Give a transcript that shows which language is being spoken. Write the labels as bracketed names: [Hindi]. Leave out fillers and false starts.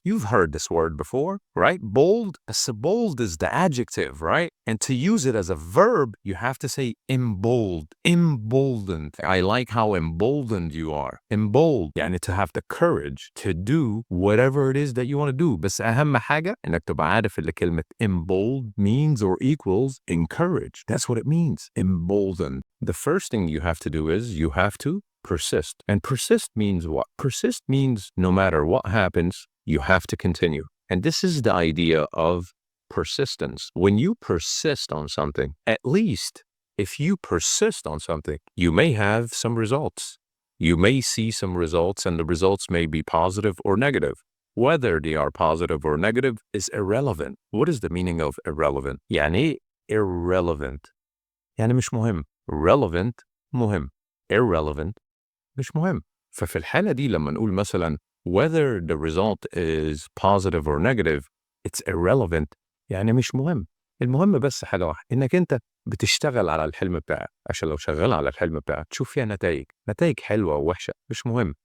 [English] You've heard this word before, right? Bold. So bold is the adjective, right? And to use it as a verb, you have to say embold. Emboldened. I like how emboldened you are. Embold. يعني to have the courage to do whatever it is that you want to do. [Arabic] بس أهم حاجة إنك تبقى عارف اللي كلمة embold [English] means or equals encourage. That's what it means. Emboldened. The first thing you have to do is you have to persist. And persist means what? Persist means no matter what happens, you have to continue. And this is the idea of persistence. When you persist on something, at least if you persist on something, you may have some results. You may see some results and the results may be positive or negative. Whether they are positive or negative is irrelevant. What is the meaning of irrelevant? يعني irrelevant. [Arabic] يعني مش مهم. Relevant مهم. Irrelevant مش مهم. ففي الحالة دي لما نقول مثلا [English] whether the result is positive or negative, it's irrelevant. [Arabic] يعني مش مهم. المهم بس حاجة واحدة، إنك أنت بتشتغل على الحلم بتاعك، عشان لو شغال على الحلم بتاعك تشوف فيها نتائج حلوة ووحشة مش مهم.